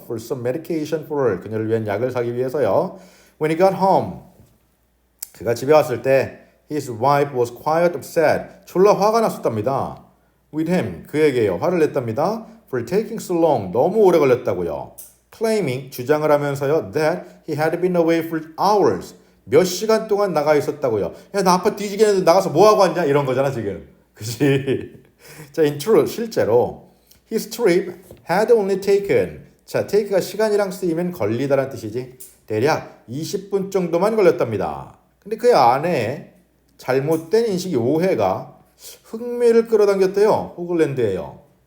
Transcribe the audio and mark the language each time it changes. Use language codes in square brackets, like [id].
[en] For some medication for her [ko] 그녀를 위한 약을 사기 위해서요. [en] When he got home [ko] 그가 집에 왔을 때 [en] his wife was quite upset [ko] 졸라 화가 났었답니다. [en] With him [ko] 그에게요. 화를 냈답니다. [en] For taking so long [ko] 너무 오래 걸렸다고요. [en] Claiming [ko] 주장을 하면서요. [en] That he had been away for hours [ko] 몇 시간 동안 나가 있었다고요. 야, 나 아파 뒤지겠는데 나가서 뭐 하고 왔냐 이런 거잖아 지금. 그치? 자, [en] in truth [ko] 실제로 [en] his trip had only taken [ko] 자, take가 시간이랑 쓰이면 걸리다라는 뜻이지. 대략 20분 정도만 걸렸답니다. 근데 그의 아내의 잘못된 인식이 오해가 흥미를 끌어당겼대요. 호글랜드예요.